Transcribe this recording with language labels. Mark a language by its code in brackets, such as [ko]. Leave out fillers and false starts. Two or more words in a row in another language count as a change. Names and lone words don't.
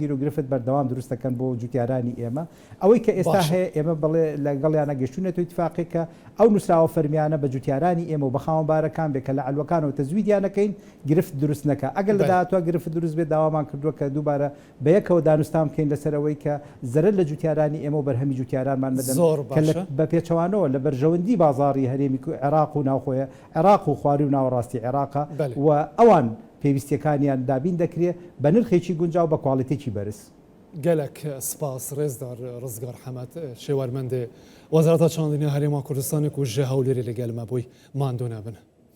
[ckb] گیر و گرفت بەردەوام دروستەکەن بۆ جوتیارانی ئێمە ئەوەی کە ئێستا هەیە ئێمە بڵێ لەگەڵیانە گەشتونێت و اتفاقێکە ئەو نووسراوە فەرمیانە بە جوتیارانی ئێمە و بەخاوەن بارەکان بێکە لە ئەلوەکانەوە تەزویدیانەکەین گرفت دروست نەکە ئەگەر لە داهاتوە گرفت دروست بێت داوامان کردووە کە دووبارە بە یەکەوە دانوستان بکەین لەسەرەوەی کە زەرەر لە جوتیارانی ئێمە و بەرهەمی جوتیارانمان بدەن بە پێچەوانەوە لە بەرژەوەندی بازاڕی هەرێمی عێراق و ناوخۆیە عێراق و خواری و ناوەڕاستی عێراقا و ئەوان پێویستیەکانیان دابین دەکرێت بە نرخێکی گونجاو بە کواڵیتێکی بەرز. [ku] gelek spas rêzdar Rizgar Hemed şêwermendê Wezareta Çandiniya Herêma Kurdistanê ku ji hewlêrê li gel me bûy mando nebin.